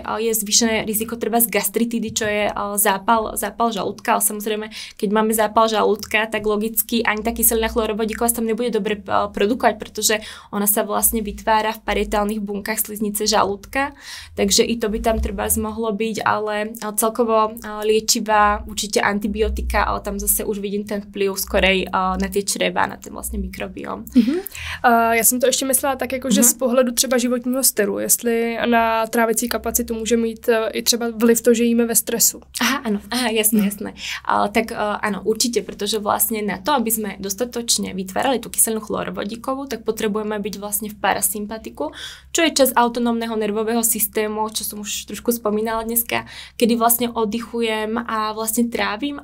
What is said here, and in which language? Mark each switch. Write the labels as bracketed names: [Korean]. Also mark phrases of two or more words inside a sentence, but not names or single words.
[Slovak] je zvýšené riziko treba z gastritidy, čo je zápal žalúdka, ale samozrejme keď máme zápal žalúdka, tak logicky ani tá kyselina chlorovodíková sa tam nebude dobre produkovať, pretože ona sa vlastne vytvára v parietálnych bunkách sliznice žalúdka, takže i to by tam treba mohlo byť, ale celkovo liečivá, určite antibiotika, ale tam zase už vidím ten vplyv skorej na tie čreva, na ten vlastne mikrobióm. [Czech] Já jsem to ještě myslela tak, jako, že z pohledu třeba životního stylu, jestli na trávicí kapacitu může mít i třeba vliv to, že jíme ve stresu. [Slovak] Aha, jasné. Tak áno, určite, pretože vlastne na to, aby sme dostatočne vytvárali tú kyselinu chlorovodíkovú, tak potrebujeme byť vlastne v parasympatiku, čo je časť autonómneho nervového systému, čo som už trošku spomínala dneska, kedy vlastne oddychujem a vlastne trávim.